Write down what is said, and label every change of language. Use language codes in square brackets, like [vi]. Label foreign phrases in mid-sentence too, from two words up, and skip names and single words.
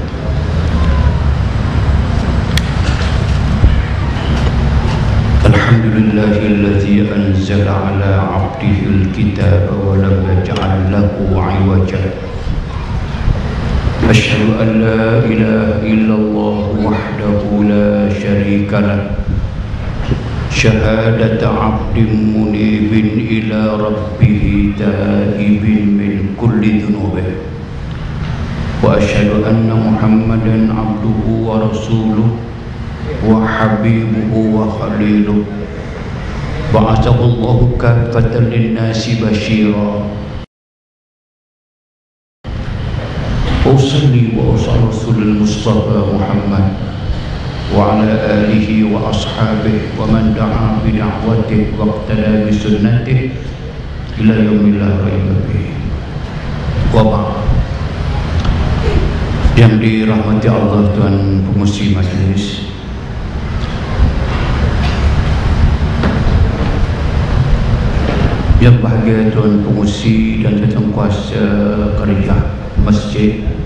[ar] الحمد لله الذي أنزل على عبده الكتاب ولم يجعل له عوجا. أشهد أن لا إله إلا الله وحده لا شريك له. شهادة عبد منيب إلى ربه تائب من كل ذنوبه. وأشهد أن محمدا عبده ورسوله وحبيبه وخليله. بعثه الله كافة للناس بشيرا. أصلي وأصلي مصطفى محمد وعلى آله وأصحابه ومن دعا بدعوته واقتدى بسنته إلى يوم لا ريب فيه. Wa ba'd. [ms] Yang dirahmati Allah, tuan pengurusi majlis, yang bahagia tuan pengurusi dan tuan kuasa kerja masjid,